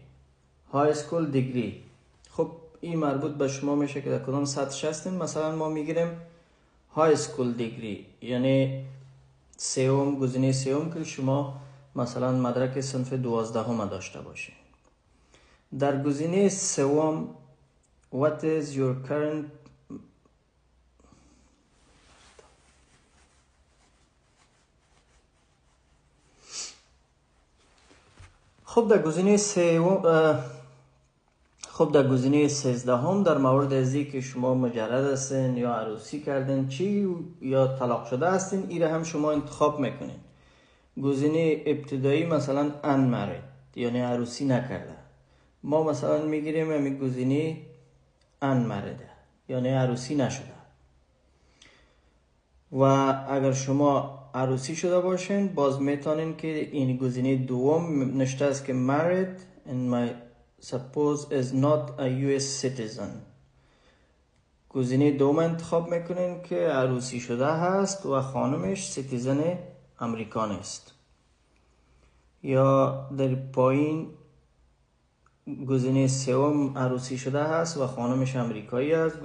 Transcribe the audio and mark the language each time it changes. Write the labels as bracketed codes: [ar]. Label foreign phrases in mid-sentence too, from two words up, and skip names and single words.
[en] high school degree, [fa] خب این مربوط به شما میشه که در کدام سطح هستین. مثلا ما میگیریم [en] high school degree, [fa] یعنی گزینه سوم که شما مثلا مدرک صنف 12 داشته باشین. در گزینه سوم [en] what is your current [fa] خب در گزینه 13 در مورد ازی که شما مجرد هستین یا عروسی کردین چی یا طلاق شده هستین، ایره هم شما انتخاب میکنین. گزینه ابتدایی مثلا unmarried یعنی عروسی نکرده، ما مثلا میگیریم همین گزینه unmarried یعنی عروسی نشده. و اگر شما عروسی شده باشین باز میتونین که این گزینه دوم نشته است که [en] married and my spouse is not a US citizen. [fa] گزینه دوم انتخاب میکنین که عروسی شده هست و خانمش [en] citizen American [fa] است. یا در پایین گزینه سوم عروسی شده هست و خانمش امریکایی است.